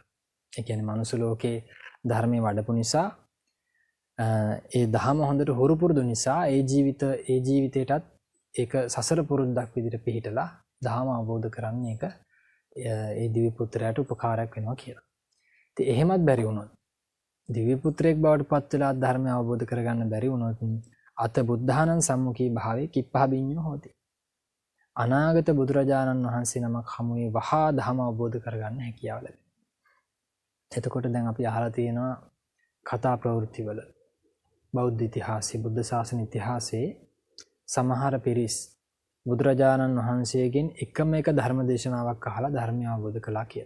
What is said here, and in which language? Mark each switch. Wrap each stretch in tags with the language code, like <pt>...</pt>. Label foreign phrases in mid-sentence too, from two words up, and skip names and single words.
<si>ඒ කියන්නේ මනුස්ස ලෝකේ ධර්මයේ වඩපු නිසා ඒ දහම හොඳට හුරු පුරුදු නිසා ඒ ජීවිතේටත් ඒක සසර පුරුද්දක් විදිහට පිළිහිටලා දහම අවබෝධ කරන්න ඒක ඒ දිව්‍ය පුත්‍රයාට උපකාරයක් වෙනවා කියලා. ඉතින් එහෙමත් බැරි වුණොත් දිව්‍ය පුත්‍රයෙක් බවට පත් වෙලා ධර්මය අවබෝධ කරගන්න බැරි වුණොත්</si> <pi>අත බුද්ධානං සම්මුඛී භාවේ කිප්පහබිඤ්ඤෝ හෝති.</pi> <si>අනාගත බුදුරජාණන් වහන්සේ නමක් හමුවේ වහා ධර්ම අවබෝධ කරගන්න හැකියාව ලැබෙනවා. එතකොට දැන් අපි අහලා තියෙනවා කතා ප්‍රවෘත්තිවල බෞද්ධ ඉතිහාසයේ බුද්ධ ශාසන ඉතිහාසයේ සමහර පිරිස් බුදුරජාණන් වහන්සේගෙන් එකම එක ධර්ම දේශනාවක් අහලා ධර්මය අවබෝධ කළා කියලා.</si>